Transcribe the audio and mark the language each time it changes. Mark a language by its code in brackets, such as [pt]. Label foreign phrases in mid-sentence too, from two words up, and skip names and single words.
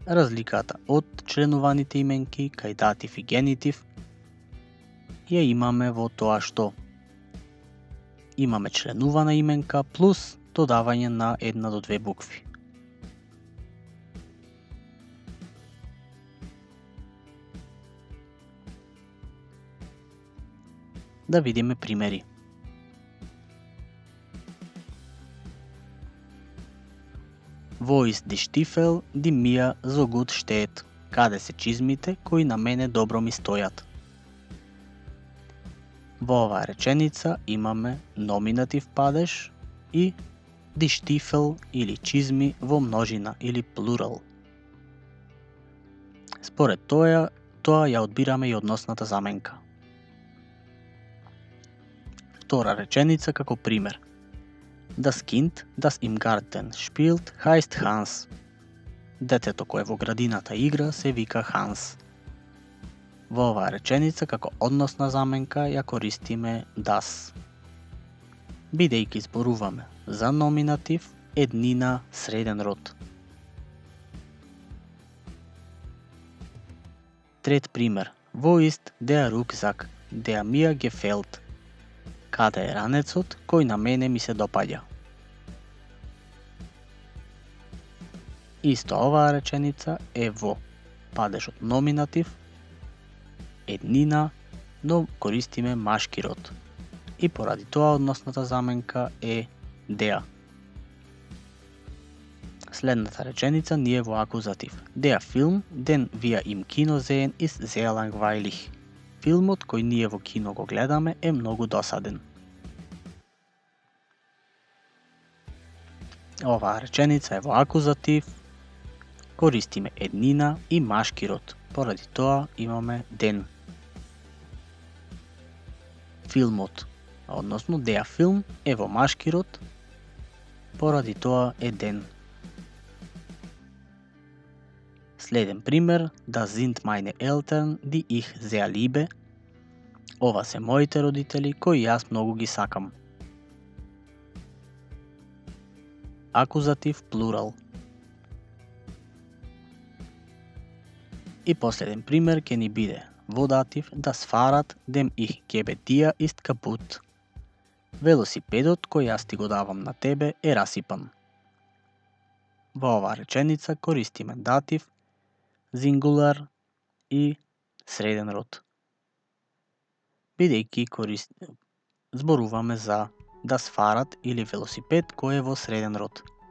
[mk] Разликата од членуваните именки кај датив и генитив ја имаме во тоа што имаме членувана именка плюс додавање на 1 до 2 букви. Да видиме примери. [de] Wo ist die Stiefel, die mir so gut steht? [mk] Каде се чизмите кои на мене добро ми стојат? Во оваа реченица имаме номинатив падеж и [de] die Stiefel [mk] или чизми во множина или плурал. Според тоа ја одбираме и односната заменка. Втора реченица како пример. [de] Das Kind, das im Garten spielt, heißt Hans. [mk] Детето кое во градината игра се вика Ханс. Во оваа реченица како односна заменка ја користиме das. Бидејќи зборуваме за номинатив, еднина, среден род. Трет пример. [de] Wo ist der Rucksack, der mir gefällt? [mk] Каде е ранецот кој на мене ми се допаѓа? Исто оваа реченица е во падежот номинатив, еднина, но користиме машки род. И поради тоа односната заменка е der. Следната реченица ни е во акузатив. [de] Der Film, den wir im Kino sehen, ist sehr langweilig. [mk] Филмот кој ние во кино го гледаме е многу досаден. Оваа реченица е во акузатив, користиме еднина и машки род, поради тоа имаме den. Филмот, односно [de] der Film [mk] е во машки род, поради тоа е den. Следен пример, [de] das sind meine Eltern, die ich sehr liebe. [mk] Ова се моите родители кои јас многу ги сакам. Акузатив плурал. И последен пример ќе ни биде во датив [de] das Fahrrad, dem ich gebe dir, ist kaputt. [mk] Велосипедот кој јас ти го давам на тебе е расипан. Во оваа реченица користиме датив, зингулар и среден род. Бидејќи зборуваме за [de] das Fahrrad [mk] или велосипед кој е во среден род.